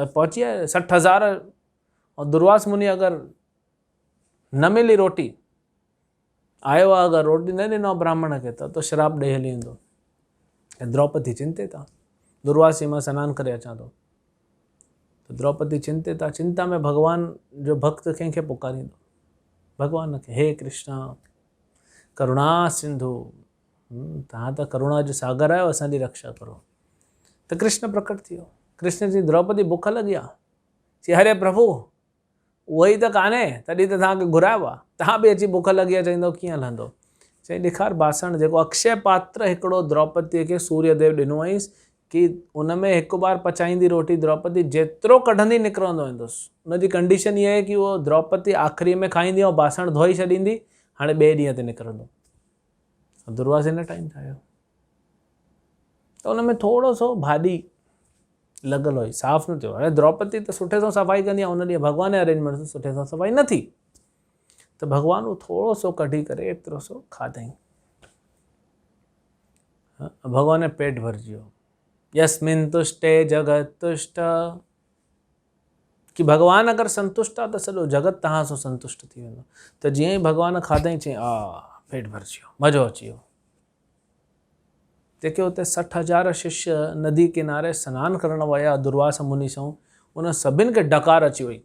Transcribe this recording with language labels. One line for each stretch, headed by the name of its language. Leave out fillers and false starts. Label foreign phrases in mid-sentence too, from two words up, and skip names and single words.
Sindhi: पहुची आए 60,000, ऐं दुर्वास मुनि अगरि न मिली रोटी, आयो आहे, अगरि रोटी न ॾिनो ब्राह्मण खे त श्राप ॾेई हली वेंदो। द्रौपदी चिंतित आहे, दुर्वास मां सनानु करे अचां थो। त द्रौपदी चिंतित आहे, चिंता में भॻवान जो भक्त कंहिंखे पुकारींदो? भॻवान खे, हे कृष्णा करुणा सिंधु, तव्हां त करुणा जो सागर आहियो, असांजी रक्षा करो। त कृष्ण प्रकट थी वियो। कृष्ण जी द्रौपदी बुख लॻी आहे। चई, अरे प्रभु उहो ई त कान्हे, तॾहिं त तव्हांखे घुरायो आहे। तव्हां बि अची बुख लॻी आहे चईंदो, कीअं हलंदो? चई, ॾेखार बासण जेको अक्षय पात्र हिकिड़ो द्रौपदीअ खे सूर्यदेव ॾिनो हुअईंसि कि उन में हिकु बार पचाईंदी रोटी द्रौपदी, जेतिरो कढंदी निकिरंदो वेंदुसि। उनजी कंडीशन इहा आहे कि उहो द्रौपदी आख़िरी में खाईंदी ऐं बासण धोई छॾींदी, हाणे ॿिए ॾींहं ते निकिरंदो। दुर्वास हिन टाइम ठाहियो त उन में थोरो सो भाॼी लॻल हुई, साफ़ न थियो। हाणे द्रौपदी त सुठे सां सफ़ाई कंदी आहे, उन ॾींहुं भॻवान जे अरेंजमेंट सां सुठे सां सफ़ाई न थी, त भॻवान उहो थोरो सो कढी करे एतिरो सो खाधईं। भॻवान जो पेट भरिजी वियो।
Sanskrit: यस्मिन् तुष्टे जगत तुष्ट,
Sindhi: कि भॻवान अगरि संतुष्ट आहे त सॼो जगत तव्हां सां संतुष्ट थी वेंदो। त जीअं ई भॻवान खाधईं, चई, पेट भरिजी वियो, मज़ो अची वियो। जेके हुते 60,000 शिष्य नदी किनारे सनानु करण विया दुर्वास मुनि सां, उन सभिनि खे डकार अची वई।